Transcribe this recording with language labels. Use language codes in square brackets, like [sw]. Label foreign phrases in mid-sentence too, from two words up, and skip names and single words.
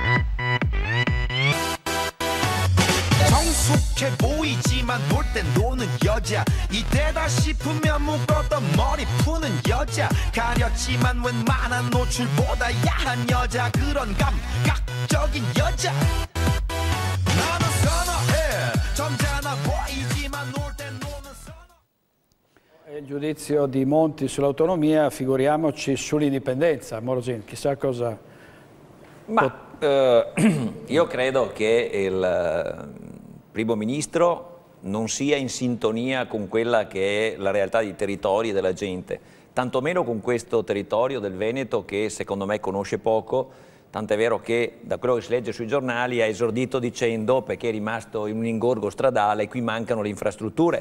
[ko] 성숙해 보이지만 놀 땐 노는 여자 이때다 싶으면 묶었던 머리 푸는 여자 가렸지만 웬만한 노출보다 야한 여자 그런 감각적인 여자 나는 선어해 점잖아 보이지만 놀 땐 노는 선어. [it] Il giudizio di Monti sull'autonomia, figuriamoci sull'indipendenza. Morosini, chissà cosa... Ma io credo che il Primo Ministro non sia in sintonia con quella che è la realtà dei territori e della gente, tantomeno con questo territorio del Veneto che secondo me conosce poco, tant'è vero che da quello che si legge sui giornali ha esordito dicendo perché è rimasto in un ingorgo stradale, qui mancano le infrastrutture.